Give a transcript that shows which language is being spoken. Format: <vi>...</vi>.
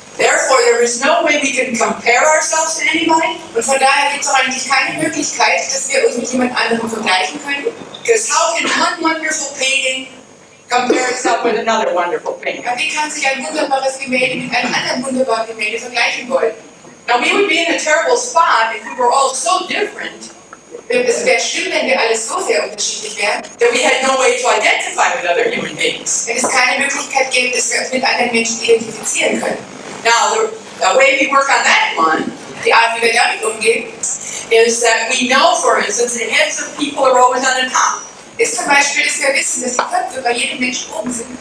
<en>Therefore, there is no way we can compare ourselves to anybody.</en> <de>Und von daher gibt es auch eigentlich keine Möglichkeit, dass wir uns mit jemand anderem vergleichen können.</de> <en>Because how can one wonderful painting compare itself with another wonderful painting?</en> <de>Aber wie kann sich ein wunderbares Gemälde mit einem anderen wunderbaren Gemälde vergleichen wollen?</de> <en>Now, we would be in a terrible spot if we were all so different.</en> <de>Es wäre schlimm, wenn wir alle so sehr unterschiedlich wären,</de> <en>that we had no way to identify with other human beings.</en> <de>Wenn es keine Möglichkeit gibt, dass wir uns mit anderen Menschen identifizieren können.</de> <en>Now, the way we work on that one,</en> <de>die Art, wie wir damit umgehen,</de> <en>is that we know, for instance, the heads of people are always on the top.</en> <de>Ist zum Beispiel, dass wir wissen, dass die Köpfe bei jedem Menschen oben sind.</de>